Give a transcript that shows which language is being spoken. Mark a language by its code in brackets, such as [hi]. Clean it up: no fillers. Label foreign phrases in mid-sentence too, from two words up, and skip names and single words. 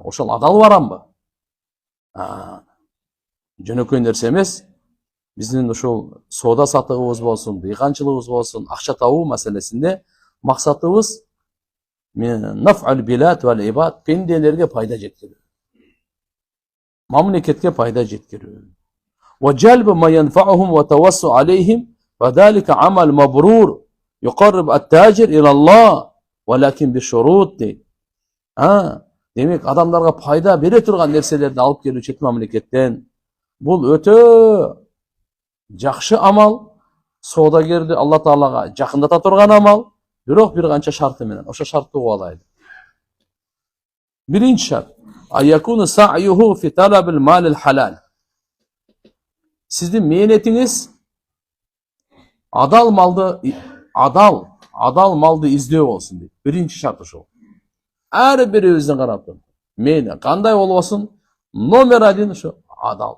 [ky] Ошол адал барамбы? Жөнөкөй нерсе эмес. Биздин ошол соода сатыгыбыз болсун, дыйканчылыгыбыз болсун, акча табуу маселесинде максатыбыз [ar] نفع البلاد والعباد, [ky] пенделерге пайда жеткирүү. Мамлекетке пайда жеткирүү. [ar] وجلب ما ينفعهم والتوسع عليهم وذلك عمل مبرور يقرب التاجر إلى الله ولكن بشروط. [ky] Демек адамларга пайда бере турган нерселерди алып келүү чет мамлекеттен. Бул өтө жакшы амал, соодагерди Алла Таалага жакындата турган амал, бирок бир канча шарты менен. Ошо шартты угуп алайлы. Биринчи шарт: [ar] أن يكون سعيه في طلب المال الحلال. [ky] Сиздин мээнетиңиз адал малды издөө болсун дейт. Биринчи шарт ошол. Ар бирибиздин карап туруп, мени кандай болбосун, номер 1 ошо адал.